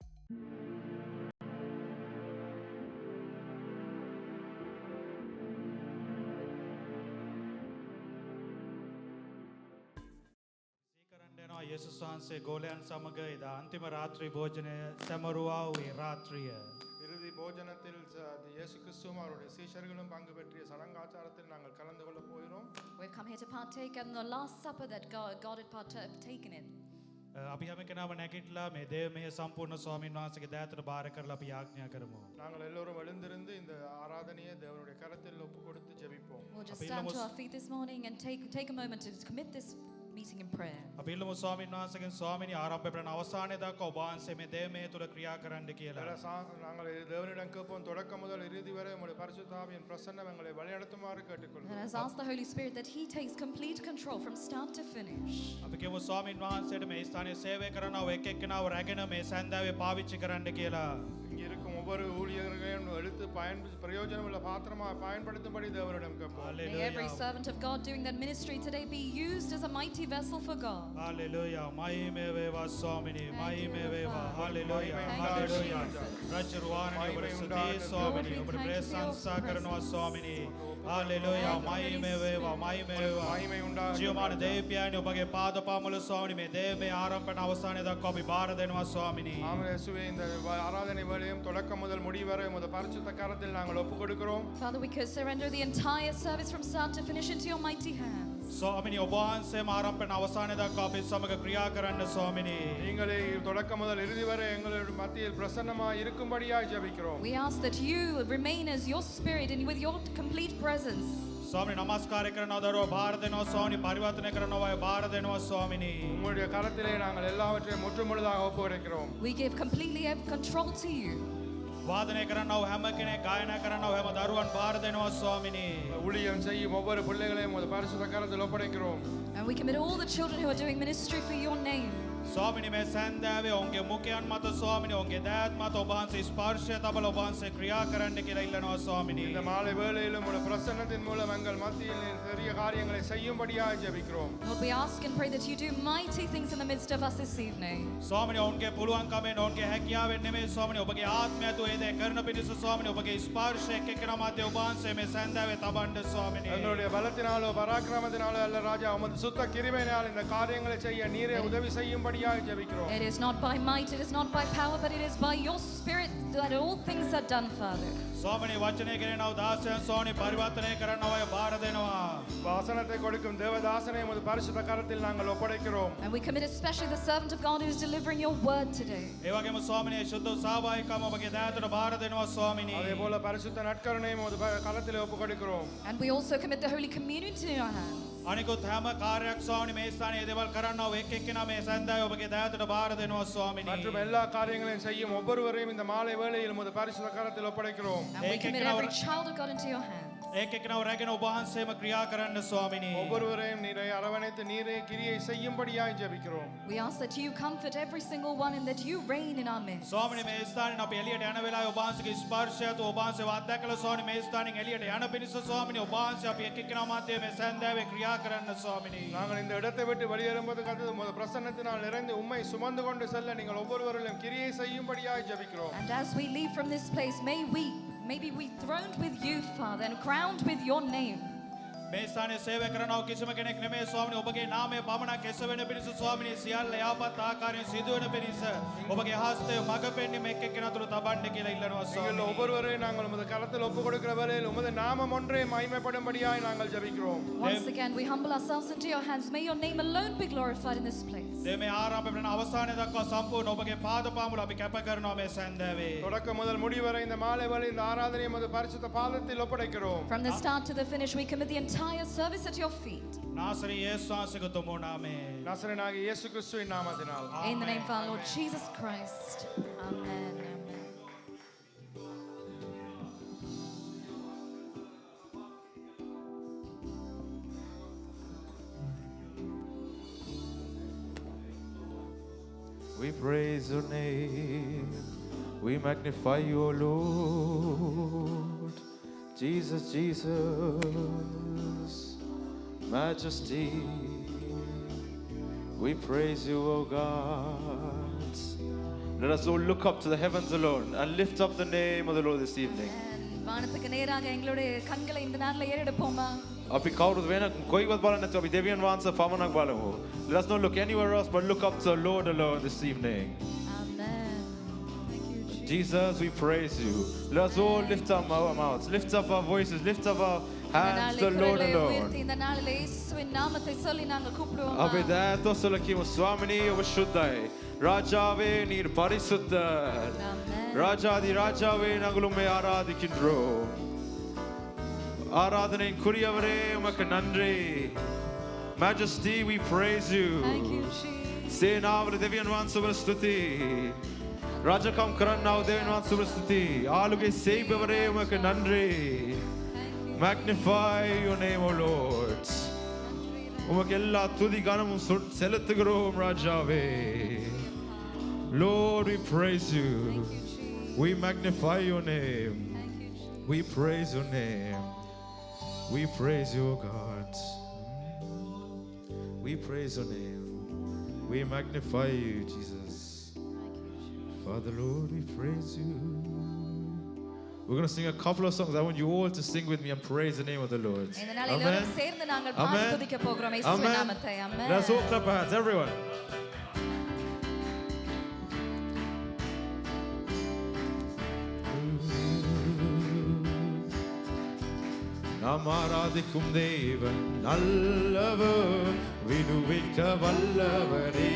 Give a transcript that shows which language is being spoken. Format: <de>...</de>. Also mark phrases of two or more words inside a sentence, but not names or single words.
<si>යේසුස් වහන්සේ ගෝලයන් සමග එදා අන්තිම රාත්‍රී භෝජනය සැමරුවා වූ රාත්‍රිය</si> <ta>இறுதி போஜனத்தில் இயேசு கிறிஸ்துவும் அவருடைய சீஷர்களும் பங்கு பெற்றிய சடங்காச்சாரத்தில் நாங்கள் கலந்து கொள்ள போகிறோம்.</ta> <en>We've come here to partake in the last supper that God had partaken in.</en> <si>අපි හැම කෙනාම නැගිටලා මේ දේවමය සම්පූර්ණ ස්වාමීන් වහන්සේගේ දෑතට බාර කරලා අපි යාඥා කරමු.</si> <ta>நாங்கள் எல்லோரும் எழுந்திருந்து இந்த ஆராதனையை தேவனுடைய கரத்தில் ஒப்பு கொடுத்து ஜெபிப்போம்.</ta> <en>We'll just stand to our feet this morning and take a moment to commit this meeting in prayer.</en> <si>අපි ඉල්ලමු ස්වාමීන් වහන්සේගෙන් ස්වාමීනි ආරම්භ කරන අවසානයේ දක්වා ඔබ වහන්සේ මේ දේවමය තුල ක්‍රියා කරන්න කියලා.</si> <ta>நாங்கள் தேவனிடம் கேட்போம் தொடக்கம் முதல் இறுதி வரை உம்முடைய பரிசுத்த ஆவியின் பிரசன்னம் எங்களை வழிநடத்துமாறு கேட்டுக்கொள்கிறோம்.</ta> <en>And as ask the Holy Spirit that he takes complete control from start to finish.</en> <si>අපි කියමු ස්වාමීන් වහන්සේට මේ ස්ථානයේ සේවය කරනව එක් එක්කෙනාව රැගෙන මේ සන්දාවේ පාවිච්චි කරන්න කියලා.</si> <ta>இங்கே இருக்கும் ஒவ்வொரு ஊழியர்களையும் எடுத்து பிரயோஜனமுள்ள பாத்திரமாக பயன்படுத்தும்படி தேவனிடம் கேட்போம்.</ta> <en>May every servant of God doing that ministry today be used as a mighty vessel for God.</en> <si>Hallelujah. මහිමේ වේවා ස්වාමීනි. මහිමේ වේවා. Hallelujah. Hallelujah. රජරුවාණනි ඔබට ස්තුතියි ස්වාමීනි. ඔබට ප්‍රශංසා කරනවා ස්වාමීනි. Hallelujah. මහිමේ වේවා. මහිමේ වේවා.</si> <ta>மகிமை உண்டாக</ta> <si>ජීවමාන දේවපියාණනි ඔබගේ පාදපාමුල ස්වාමීනි මේ දේවමය ආරම්භන අවසානයේ දක්වා අපි බාර දෙනවා ස්වාමීනි.</si> <ta>ஆமென் இயேசுவே இந்த ஆராதனை வேளையும் தொடக்கம் முதல் முடிவு வரை உமது பரிசுத்த கரத்தில் நாங்கள் ஒப்பு கொடுக்கிறோம்.</ta> <en>Father, we could surrender the entire service from start to finish into your mighty hands.</en> <si>ස්වාමීනි ඔබ වහන්සේම ආරම්භන අවසානයේ දක්වා අපි සමග ක්‍රියා කරන්න ස්වාමීනි.</si> <ta>நீங்களே தொடக்கம் முதல் இறுதி வரை எங்களுடைய மத்தியில் பிரசன்னமாக இருக்கும்படியாய் ஜெபிக்கிறோம்.</ta> <en>We ask that you remain as your spirit and with your complete presence.</en> <si>ස්වාමීනි නමස්කාර කරනවා දරුවෝ බාර දෙනවා ස්වාමීනි පරිවර්තනය කරනවා අය බාර දෙනවා ස්වාමීනි.</si> <ta>உங்களுடைய கரத்திலே நாங்கள் எல்லாவற்றையும் முற்றுமுழுதாக ஒப்பு கொடுக்கிறோம்.</ta> <en>We give completely control to you.</en> <si>වාදනය කරන්නව හැම කෙනෙක් ගායනා කරන්නව හැම දරුවන් බාර දෙනවා ස්වාමීනි.</si> <ta>ஊழியம் செய்யும் ஒவ்வொரு பிள்ளைகளையும் உமது பரிசுத்த கரத்தில் ஒப்படைக்கிறோம்.</ta> <en>And we commit all the children who are doing ministry for your name.</en> <si>ස්වාමීනි මේ සන්දාවේ ඔවුන්ගේ මුඛයන් මත ස්වාමීනි ඔවුන්ගේ දෑත් මත ඔබ වහන්සේ ස්පර්ශය තබල ඔබ වහන්සේ ක්‍රියා කරන්න කියලා ඉල්ලනවා ස්වාමීනி.</si> <ta>இந்த மாலை வேளையிலும் உம்முடைய பிரசன்னத்தின் மூலம் எங்கள் மத்தியில் பெரிய காரியங்களை செய்யும்படியாய் ஜெபிக்கிறோம்.</ta> <en>Lord, we ask and pray that you do mighty things in the midst of us this evening.</en> <si>ස්වාමීනි ඔවුන්ගේ පුළුවන්කමෙන් ඔවුන්ගේ හැකියාවෙන් නෙමෙයි ස්වාමීනි ඔබගේ ආත්මය තු ඒ දේ කරන පිණිස ස්වාමීනි ඔබගේ ස්පර්ශය එක් එක්කෙනා මැද ඔබ වහන්සේ මේ සන්දාවේ තබන්න ස්වාමීනි.</si> <ta>எங்களுடைய பலத்தினாலோ பராக்கிரமத்தினாலோ அல்ல ராஜா உமது சுத்த கிருபையினால் இந்த காரியங்களை செய்ய நீரே உதவி செய்யும்படியாய் ஜெபிக்கிறோம்.</ta> <en>It is not by might, it is not by power, but it is by your spirit that all things are done, Father.</en> <si>ස්වාමීනි වචනය කෙරෙනව දාසයන් ස්වාමීනි පරිවර්තනය කරන්නව අය බාර දෙනවා.</si> <ta>வாசனத்தை கொடுக்கும் தேவதாசனை உமது பரிசுத்த கரத்தில் நாங்கள் ஒப்படைக்கிறோம்.</ta> <en>And we commit especially the servant of God who is delivering your word today.</en> <si>ඒ වගේම ස්වාමීනි ශුද්ධ සාභාවිකම ඔබගේ දෑතට බාර දෙනවා ස්වාමීනි.</si> <ta>அதே போல பரிசுத்த நற்கருணையும் உமது கரத்தில் ஒப்பு கொடுக்கிறோம்.</ta> <en>And we also commit the Holy Communion to your hands.</en> <si>අනිකුත් හැම කාර්යයක් ස්වාමීනි මේ ස්ථානයේ දේවල් කරන්නව එක් එක්කෙනා මේ සන්දාවේ ඔබගේ දෑතට බාර දෙනවා ස්වාමීනි.</si> <ta>மற்றும் எல்லா காரியங்களையும் செய்யும் ஒவ்வொருவரையும் இந்த மாலை வேளையில் உமது பரிசுத்த கரத்தில் ஒப்படைக்கிறோம்.</ta> <en>And we commit every child of God into your hands.</en> <si>එක් එක්කෙනාව රැගෙන ඔබ වහන්සේම ක්‍රියා කරන්න ස්වාමීනි.</si> <ta>ஒவ்வொருவரையும் நீரை அரவணைத்து நீரே கிரியை செய்யும்படியாய் ஜெபிக்கிறோம்.</ta> <en>We ask that you comfort every single one and that you reign in our midst.</en> <si>ස්වාමීනි මේ ස්ථානෙන් අපි එළියට යන වෙලාවේ ඔබ වහන්සේගේ ස්පර්ශය තු ඔබ වහන්සේව අත්දැකලා ස්වාමීනි මේ ස්ථානෙන් එළියට යන පිණිස ස්වාමීනි ඔබ වහන්සේ අපි එක් එක්කෙනා මැද මේ සන්දාවේ ක්‍රියා කරන්න ස්වාමීනි.</si> <ta>நாங்கள் இந்த இடத்தை விட்டு வெளியேறும்போது கர்த்தர் உமது பிரசன்னத்தினால் நிறைந்து உம்மை சுமந்து கொண்டு செல்ல நீங்கள் ஒவ்வொருவரிலும் கிரியை செய்யும்படியாய் ஜெபிக்கிறோம்.</ta> <en>And as we leave from this place, may we throned with you, Father, and crowned with your name.</en> <si>මේ ස්ථානයේ සේවය කරනව කිසිම කෙනෙක් නෙමෙයි ස්වාමීනි ඔබගේ නාමය පමණක් එසවෙන පිණිස ස්වාමීනි සියල්ල යහපත් ආකාරයෙන් සිදුවෙන පිණිස ඔබගේ හස්තය මඟ පෙන්වීම එක් එක්කෙනා තුළ තබන්න කියලා ඉල්ලනවා</si> <ta>நீங்கள்</ta> <si>ස්වාමීනි.</si> <ta>ஒவ்வொருவரையும் நாங்கள் உமது கரத்தில் ஒப்பு கொடுக்கிற வேளையில் உமது நாமம் ஒன்றே மகிமைப்படும்படியாய் நாங்கள் ஜெபிக்கிறோம்.</ta> <en>Once again, we humble ourselves into your hands. May your name alone be glorified in this place.</en> <si>මේ ආරම්භ වෙන අවසානයේ දක්වා සම්පූර්ණ ඔබගේ පාදපාමුල අපි කැප කරනවා මේ සන්දාවේ.</si> <ta>தொடக்கம் முதல் முடிவு வரை இந்த மாலை வேளையில் இந்த ஆராதனையை உமது பரிசுத்த பாதத்தில் ஒப்படைக்கிறோம்.</ta> <en>From the start to the finish, we commit the entire service at your feet.</en> <si>නාසරී යේසුස් වහන්සේගේ තුමෝ නාමයෙන්.</si> <ta>நசரேயனாகிய இயேசு கிறிஸ்துவின் நாமத்தினால்.</ta> <en>In the name of our Lord Jesus Christ. Amen. Amen. We praise your name. We magnify you, O Lord. Jesus, Jesus, majesty. We praise you, O God. Let us all look up to the heavens alone and lift up the name of the Lord this evening.</en> <ta>வானத்துக்கு நேராக எங்களுடைய கண்களை இந்த நாள்ல ஏறெடுப்போமா?</ta> <si>අපි කවුරුත් වෙන කොයිවත් බලන්නේ නැතුව අපි දෙවියන් වහන්සේ පමණක් බලමු.</si> <en>Let us not look anywhere else but look up to the Lord alone this evening. Amen. Thank you, Jesus. Jesus, we praise you. Let us all lift up our mouths, lift up our voices, lift up our hands to the Lord alone.</en> <ta>இந்த நாளிலே இயேசுவின் நாமத்தை சொல்லி நாங்கள் கூப்பிடுவோமா?</ta> <si>අපි දෑතොස්සල කියමු ස්වාමිනී ඔබ ශුද්ධයි.</si> <ta>ராஜாவே நீர் பரிசுத்தர். ராஜாதி ராஜாவே நாங்கள் உம்மை ஆராதிக்கின்றோம். ஆராதனைக்குரியவரே உமக்கு நன்றி.</ta> <en>Majesty, we praise you. Thank you, Jesus.</en> <si>සේනාවර දෙවියන් වහන්සේට ස්තුති. රාජකම් කරන්නාවූ දෙවියන් වහන්සේට ස්තුති.</si> <ta>ஆளுகை செய்பவரே உமக்கு நன்றி.</ta> <en>Magnify your name, O Lord.</en> <ta>உமக்கு எல்லா துதி கனமும் செலுத்துகிறோம் ராஜாவே.</ta> <en>Lord, we praise you. We magnify your name. We praise your name. We praise you, God. We praise your name. We magnify you, Jesus. Father, Lord, we praise you. We're going to sing a couple of songs. I want you all to sing with me and praise the name of the Lord. Amen. Amen. Amen. Let's all clap our hands, everyone.</en> <ta>நாம் ஆராதிக்கும் தேவன் நல்லவர், விடுவிக்க வல்லவரே.</ta>